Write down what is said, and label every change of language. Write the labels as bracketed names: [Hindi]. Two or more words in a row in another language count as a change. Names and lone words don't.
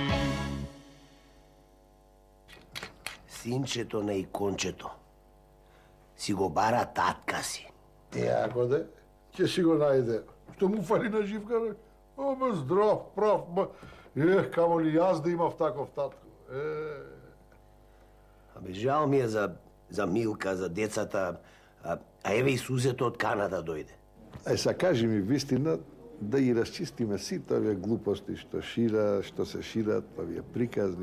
[Macedonian] Sinčeto ne ikončeto, si go bara tatka si. Ako de, će si go najde. Što mu fali na živka? Ама zdrav, prav, kamo li jaz da imav takov tatko. Абе, жал ми е за Милка, за децата, а еве и Сузето од Канада дојде. Са кажи ми вистина, да и расчистиме сите овие глупости што шира, што се шират, овие приказни.